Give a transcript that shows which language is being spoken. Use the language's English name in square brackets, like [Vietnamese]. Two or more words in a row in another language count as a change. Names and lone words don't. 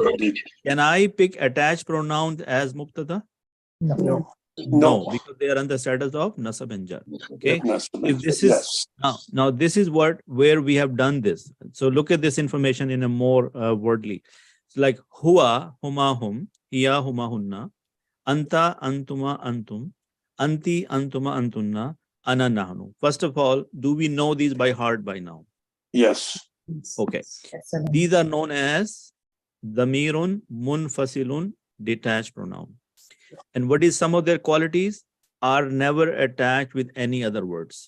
[English] Can I pick attached pronouns as mubtada? No. No, because they are on the status of nasab and jar. Okay. If this is Yes. now this is where we have done this. So look at this information in a more wordly. [Arabic] It's like هو، هما، هم، هي، هما, هن، أنت، أنتما، أنتم، أنتِ، أنتما، أنتن، أنا، نحن. [English] First of all, do we know these by heart by now? Yes. Okay. Excellent. These are known as [Arabic] ضميرٌ، منفصلٌ, [English] detached pronoun. And what is some of their qualities? Are never attached with any other words.